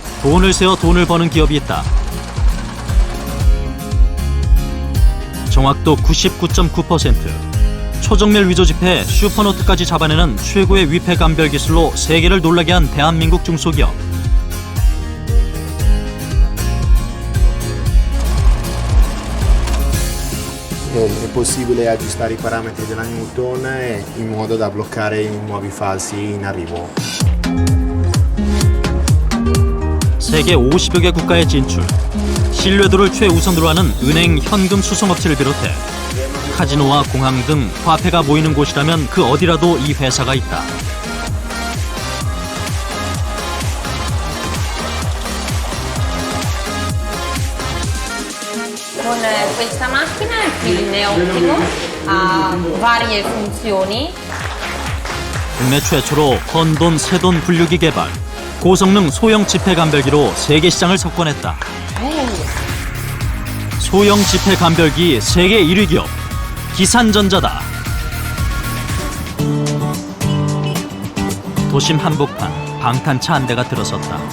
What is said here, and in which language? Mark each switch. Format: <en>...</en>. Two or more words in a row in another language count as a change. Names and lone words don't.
<ko>돈을 세어 돈을 버는 기업이 있다. 정확도 99.9%. 초정밀 위조 지폐 슈퍼노트까지 잡아내는 최고의 위패 감별 기술로 세계를 놀라게 한 대한민국 중소기업.</ko> <it>È possibile aggiustare i parametri della Newton in modo da bloccare i nuovi falsi in arrivo.</it> <ko>세계 50여 개 국가에 진출. 신뢰도를 최우선으로 하는 은행, 현금 수송업체를 비롯해 카지노와 공항 등 화폐가 모이는 곳이라면 그 어디라도 이 회사가 있다.</ko> <it>Con questa macchina il film ottico ha varie funzioni.</it> <ko>국내 최초로 헌돈, 새돈 분류기 개발, 고성능 소형 지폐 감별기로 세계 시장을 석권했다. 소형 지폐 감별기 세계 1위 기업, 기산전자다. 도심 한복판, 방탄차 한 대가 들어섰다.</ko>